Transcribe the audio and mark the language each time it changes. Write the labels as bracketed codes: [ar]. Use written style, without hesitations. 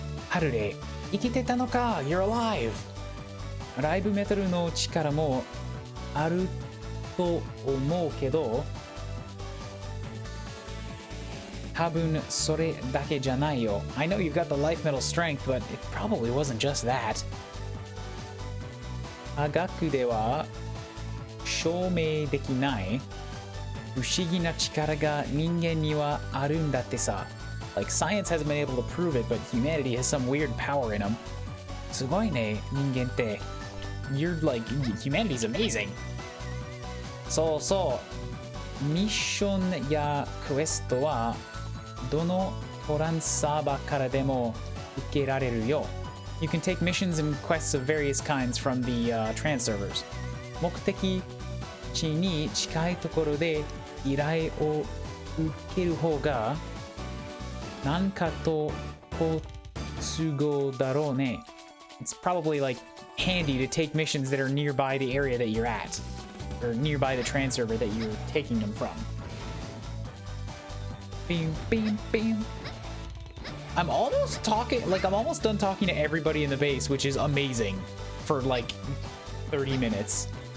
[ja] Harude, 生きてたのか? [en] You're alive. [ja] ライブメタルの力もあると思うけど、多分それだけじゃないよ。 [en] I know you've got the life metal strength, but it probably wasn't just that. [ja] 科学では証明できない不思議な力が人間にはあるんだってさ。 [en] Like science hasn't been able to prove it, but humanity has some weird power in them. [ja] すごいね、人間って。 [en] You're like, humanity's amazing. [ja] そうそう。ミッションやクエストはどのトランスサーバーからでも受けられるよ。 [en] You can take missions and quests of various kinds from the trans servers. [ja] 目的地に近いところで依頼を受ける方がなんかと好都合だろうね。 [en] It's probably like handy to take missions that are nearby the area that you're at, or nearby the trans server that you're taking them from. Bing, bing, bing. I'm almost done talking to everybody in the base, which is amazing for like 30 minutes.